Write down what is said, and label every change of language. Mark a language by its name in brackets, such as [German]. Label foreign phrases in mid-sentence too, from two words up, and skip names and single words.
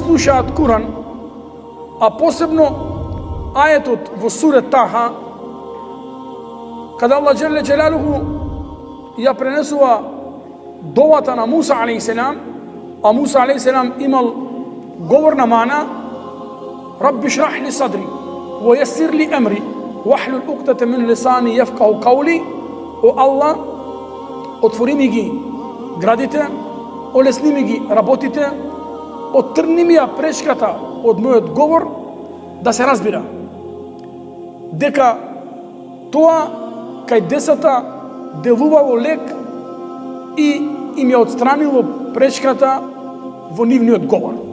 [Macedonian] слушаат Куран, а посебно аетот во суре Таха, каде Аллах [Arabic] جل جلاله [Macedonian] ја пренесува довата на Муса алейхиссалам, а Муса алейхиссалам имал говорна мана: [Arabic] رب اشرح لي صدري ويسر لي أمري واحلل عقدة من لساني يفقهوا قولي. [Macedonian] О Аллах, отвори ми ги градите, олесни ми ги работите, оттрни ми ја пречката од мојот говор да се разбира. Дека тоа кај децата делувало лек и им ја отстранило пречката во нивниот говор.